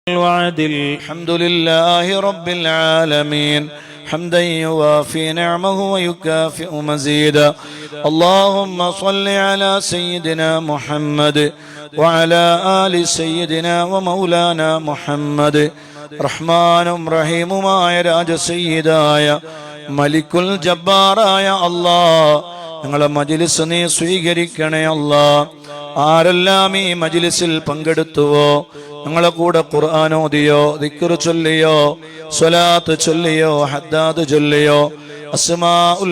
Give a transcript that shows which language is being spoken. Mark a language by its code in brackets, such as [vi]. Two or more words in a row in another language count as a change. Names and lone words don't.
[ar] الوعدل. الحمد لله رب العالمين حمدا يوافي نعمه ويكافئ مزيدا. اللهم صل على سيدنا محمد وعلى آل سيدنا ومولانا محمد. [ml] റഹ്മാനും റഹീമുമായ രാജസയ്യിദായ [ar] ملك الجبار [ml] അല്ലാഹ്, ഞങ്ങളെ മജ്ലിസ് നീ സ്വീകരിക്കണേ അല്ലാഹ്. ആരെല്ലാം ഈ മജ്ലിസിൽ പങ്കെടുത്തുവോ, ഞങ്ങളെ കൂടെ ഖുർആൻ ഓതിയോ, ദിക്ർ ചൊല്ലിയോ, സ്വലാത്ത് ചൊല്ലിയോ, ഹദ്ദാദ് ചൊല്ലിയോ, അസ്മാഉൽ